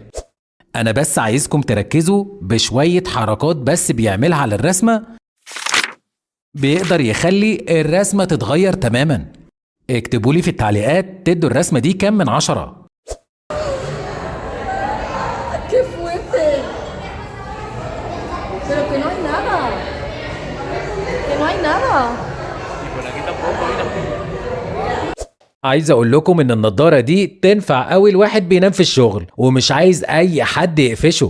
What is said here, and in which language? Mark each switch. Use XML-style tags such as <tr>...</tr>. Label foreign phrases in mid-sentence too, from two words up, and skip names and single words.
<ar>أنا بس عايزكم تركزوا بشوية حركات بس بيعملها على الرسمة بيقدر يخلي الرسمة تتغير تماما. اكتبولي في التعليقات تدوا الرسمة دي كام من 10.</ar> <es>¡Qué fuerte! Pero que no hay nada. Que no hay nada.</es> <ar>عايز اقول لكم ان النضارة دي تنفع قوي الواحد بينام في الشغل ومش عايز اي حد يقفشه.</ar>